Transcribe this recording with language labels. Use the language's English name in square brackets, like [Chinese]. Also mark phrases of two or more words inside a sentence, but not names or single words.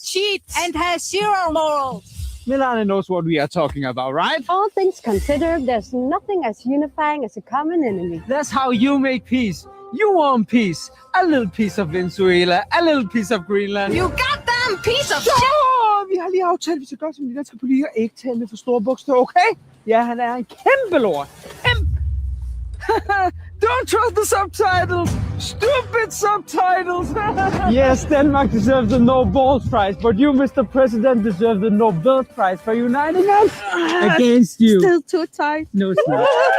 [English] cheats, and has zero morals. Milana knows what we are talking about, right? All things considered, there's nothing as unifying as a common enemy. That's how you make peace. You want peace. A little piece of Venezuela, a little piece of Greenland. You goddamn piece of shit! [Danish] Vi har lige aftalt, vi skal gøre som de danske politikere, ikke tale med for store bogstaver, okay? Ja, han er en kæmpe lort. [English] Don't trust the subtitles! Stupid subtitles! Yes, Denmark deserves the Nobel Prize, but you, Mr. President, deserve the Nobel Prize for uniting us against you. Still too tight. No, it's not.